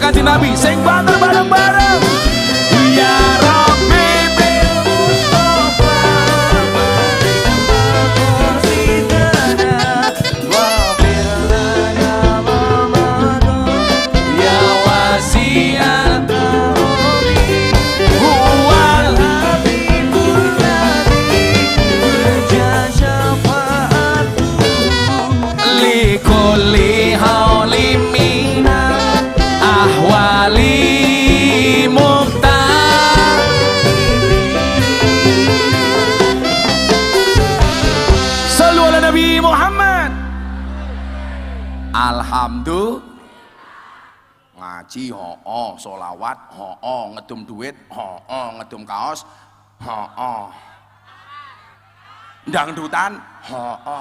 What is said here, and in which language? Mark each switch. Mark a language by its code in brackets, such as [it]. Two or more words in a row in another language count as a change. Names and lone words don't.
[jv] Nabi, sing banter bareng-bareng. [ar] يا رب بالمصطفى مقاصدنا واغفر لنا رمضان يا واسع الكرم هو الحبيب الذي ترجى شفاعته لكل هول من الأهوال مقتحم. صلوا على النبي محمد. Alhamdulillah. [jv] Ngaji ho-oh, solawat ho-oh, ngedum duit ho-oh, ngedum kaos ho-oh, dangdutan ho-oh.